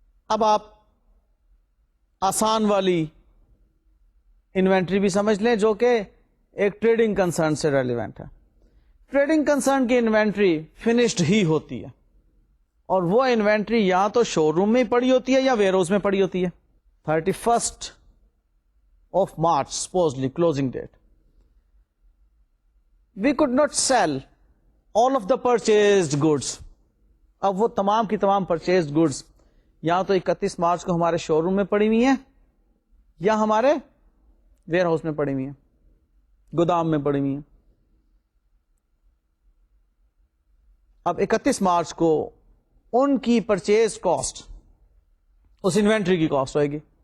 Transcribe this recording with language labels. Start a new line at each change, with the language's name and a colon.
Urdu: اب آپ آسان والی انوینٹری بھی سمجھ لیں جو کہ ایک ٹریڈنگ کنسرن سے ریلیونٹ ہے. ٹریڈنگ کنسرن کی انوینٹری فنشڈ ہی ہوتی ہے، اور وہ انوینٹری یا تو شو روم میں پڑی ہوتی ہے یا ویئر ہاؤس میں پڑی ہوتی ہے.
English: 31st of March supposedly closing date, we could not sell all of the purchased goods.
Urdu: اب وہ تمام کی تمام purchased goods یا تو 31 مارچ کو ہمارے شو روم میں پڑی ہوئی ہیں یا ہمارے ویئر ہاؤس میں پڑی ہوئی ہیں، گودام میں پڑی ہوئی ہیں. اب 31 مارچ کو ان کی پرچیز کاسٹ اس انوینٹری کی کاسٹ ہوئے گی.